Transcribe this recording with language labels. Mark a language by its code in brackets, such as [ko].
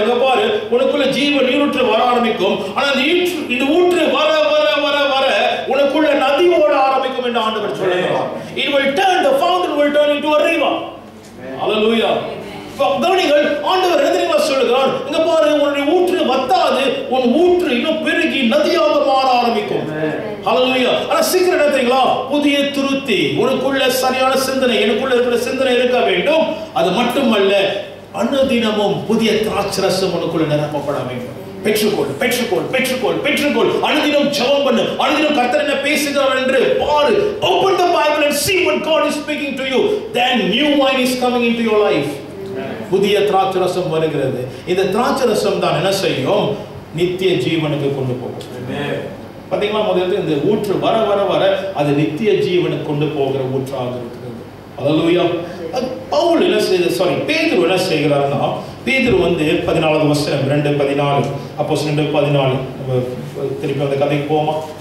[ta] இங்க பாரு, உனக்குள்ள ஜீவ நீரூற்று வர ஆரம்பிக்கும். ஆனா இந்த ஊற்று வர வர வர வர உனக்குள்ள நதி ஓட ஆரம்பிக்கும் என்று ஆண்டவர் சொல்லுகிறார். [en] It will turn, the fountain will turn into a river. Hallelujah. [ta] கவனிங்கள், ஆண்டவர் என்ன சொல்லுகிறார், இங்க பாரு, உன்னுடைய ஊற்று வத்தாது, உன் ஊற்று இன்னும் பெருகி நதியாக மாற ஆரம்பிக்கும். ஹalleluya. ஆனா சீக்கிரம் என்னத்தீங்களா, புதிய துருத்தி உனக்குள்ள சரியான சிந்தனை, எனக்குள்ள இருக்கிற சிந்தனை இருக்க வேண்டும். அது மட்டுமல்ல, அனுதினமும் புதிய திராட்சரசம் உனக்குள்ள நிரப்பப்பட வேண்டும். பெற்றுக்கொள் பெற்றுக்கொள் பெற்றுக்கொள் பெற்றுக்கொள். அனுதினம் ஜெபம் பண்ணு. அனுதினம் கர்த்தர் என்ன பேசுகிறார் என்று பாரு. [en] Open the Bible and see what God is speaking to you. Then new wine is coming into your life. [ta] புதிய திராட்சரசம் வருகிறது. இந்த திராட்சரசம் தான் என்ன செய்யும், நித்திய ஜீவனுக்கு கொண்டு போகும். பாத்தீங்களா, முதல்ல இந்த ஊற்று வர வர வர அது நித்திய ஜீவனுக்கு கொண்டு போகிற ஊற்றாக இருக்கிறது. ஹalleluya. பவுல் என்ன செய்து, பேதுரு என்ன செய்கிறார்னா, பேதுரு வந்து 14வது வசனம் 2:14, அப்போஸ்தலர் 2:14, திருப்பி அந்த கதைக்கு போமா.